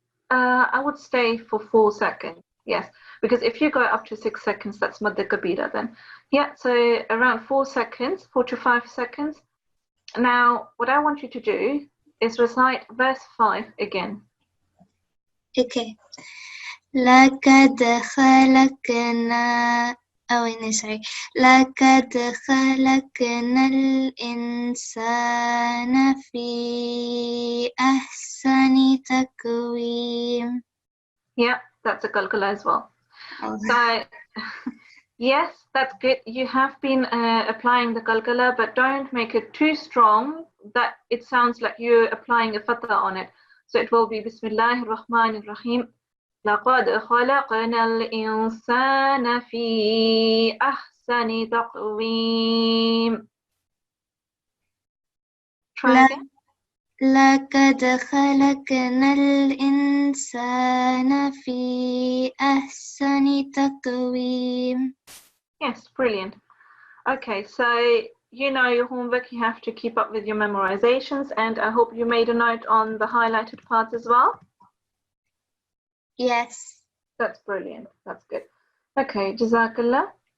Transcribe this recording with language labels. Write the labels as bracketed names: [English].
[English] I would stay for 4 seconds. Yes, because if you go up to 6 seconds, that's madda kabira then. Yeah, so around 4 seconds, 4 to 5 seconds. Now, what I want you to do is recite verse 5 again. Okay. [Arabic] لقد خلقنا [English] sorry. [Arabic] لقد خلقنا الإنسان في أحسن تقويم. [English] Yeah, that's a qalqala as well. So, yes, that's good. You have been applying the qalqala, but don't make it too strong that it sounds like you're applying a fatha on it. So it will be [Arabic] Bismillahir Rahmanir Rahim. لقد خلقنا الإنسان في أحسن تقويم. [English] Try again. [Arabic] لقد خلقنا الإنسان في أحسن تقويم. [English] Yes, brilliant. Okay, so you know your homework, you have to keep up with your memorizations, and I hope you made a note on the highlighted parts as well. Yes. That's brilliant. That's good. Okay, Jazakallah.